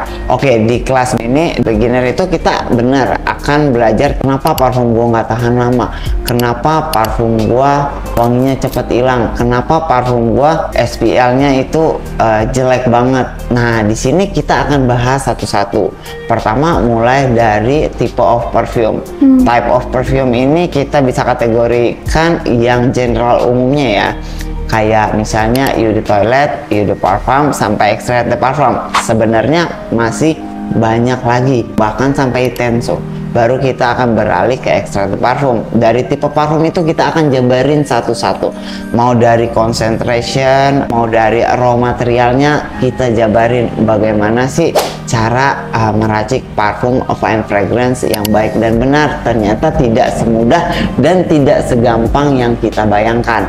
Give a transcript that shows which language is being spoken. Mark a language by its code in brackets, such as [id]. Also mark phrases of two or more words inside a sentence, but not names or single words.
[id] Oke, di kelas ini beginner itu kita benar akan belajar kenapa parfum gua nggak tahan lama, kenapa parfum gua wanginya cepet hilang, kenapa parfum gua SPL-nya itu jelek banget. Nah, di sini kita akan bahas satu-satu. Pertama mulai dari [en] type of perfume. Type of perfume [id] ini kita bisa kategorikan yang general umumnya ya. Kayak misalnya [fr] eau de toilette, eau de parfum, [id] sampai [fr] extrait de parfum. [id] Sebenarnya masih banyak lagi, bahkan sampai tenso. Baru kita akan beralih ke [fr] extrait de parfum. [id] Dari tipe parfum itu kita akan jabarin satu-satu. Mau dari concentration, mau dari [en] raw materialnya, [id] kita jabarin bagaimana sih cara meracik parfum [en] fine fragrance [id] yang baik dan benar. Ternyata tidak semudah dan tidak segampang yang kita bayangkan.